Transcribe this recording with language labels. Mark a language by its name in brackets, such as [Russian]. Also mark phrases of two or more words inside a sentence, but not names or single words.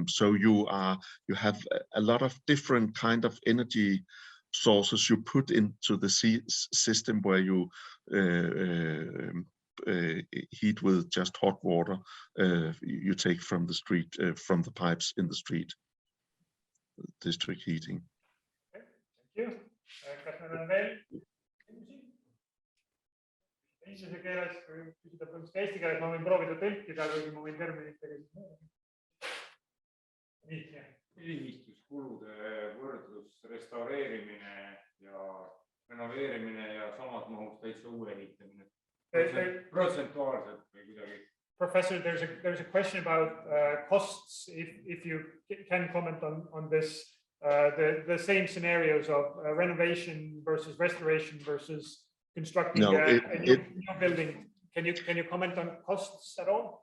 [English] So you have a lot of different kind of energy sources you put into the system where you heat with just hot water you take from the street, from the pipes in the street. District heating. Okay, thank you. [Estonian] Kas meil on veel küsimusi? Inglise keeles või küsida põhimõtteliselt eesti keeles, ma võin proovida tõlkida, kuigi ma võin terminitega. Nii, jah. Ühistuskulude võrdlus restaureerimine ja renoveerimine ja samas mahus täitsa uue ehitamine. Protsentuaalselt või kuidagi. [English] Professor, there's a question about costs. If you can comment on this, the same scenarios of renovation versus restoration versus constructing a new building. Can you comment on costs at all?